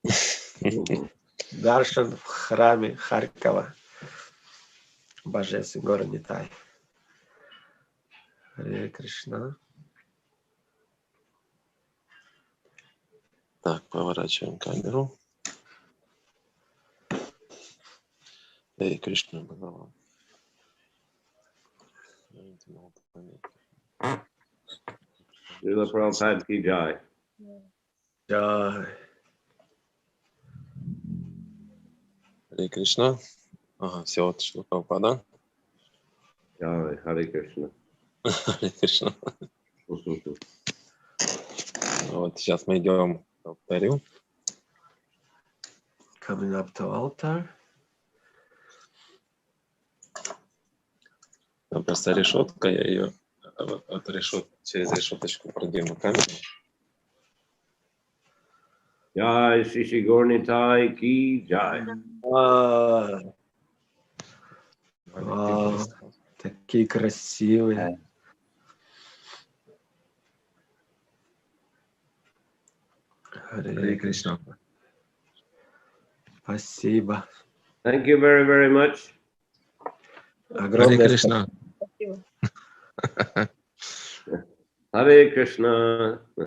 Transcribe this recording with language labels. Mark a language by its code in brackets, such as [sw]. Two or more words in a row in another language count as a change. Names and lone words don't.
[ru] Даршан в храме Харькова. Божественный город Нитай. Харе Кришна. Так, поворачиваем камеру. Харе Кришна, Бхагаван. [hi] Шрила Prabhupade ki jai. Jai. [ru] Харе Кришна. Ага, все, вот Шрила Прабхупада. [hi] Jai, Hare Krishna. [ru] Харе Кришна. Вот сейчас мы идем к алтарю. [en] Coming up to altar. [ru] Там просто решетка, я ее через решеточку продвину камеру. [hi] Jai Sri Gornitai ki jai. [ru] Такие красивые. Харе Кришна. Спасибо. [en] Thank you very, very much. [ru] Огромное Харе Кришна. Hare Krishna.